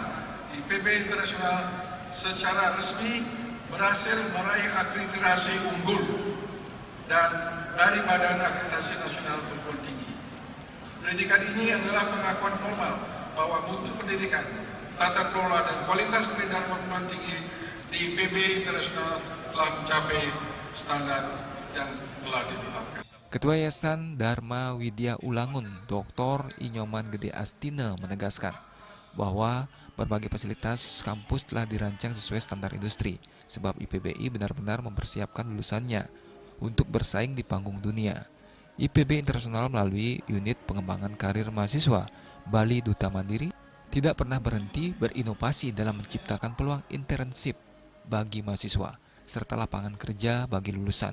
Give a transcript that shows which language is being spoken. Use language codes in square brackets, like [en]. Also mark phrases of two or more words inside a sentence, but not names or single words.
[id] IPB Internasional secara resmi berhasil meraih akreditasi unggul dan dari Badan Akreditasi Nasional Perguruan Tinggi. Pendidikan ini adalah pengakuan formal bahwa mutu pendidikan, tata kelola dan kualitas standar perguruan tinggi di IPB Internasional telah mencapai standar yang telah ditetapkan. Ketua Yayasan Dharma Widya Ulangun, Dr. Inyoman Gede Astina menegaskan bahwa berbagai fasilitas kampus telah dirancang sesuai standar industri, sebab IPBI benar-benar mempersiapkan lulusannya untuk bersaing di panggung dunia. IPB Internasional melalui unit pengembangan karir mahasiswa Bali Duta Mandiri tidak pernah berhenti berinovasi dalam menciptakan peluang internship bagi mahasiswa serta lapangan kerja bagi lulusan.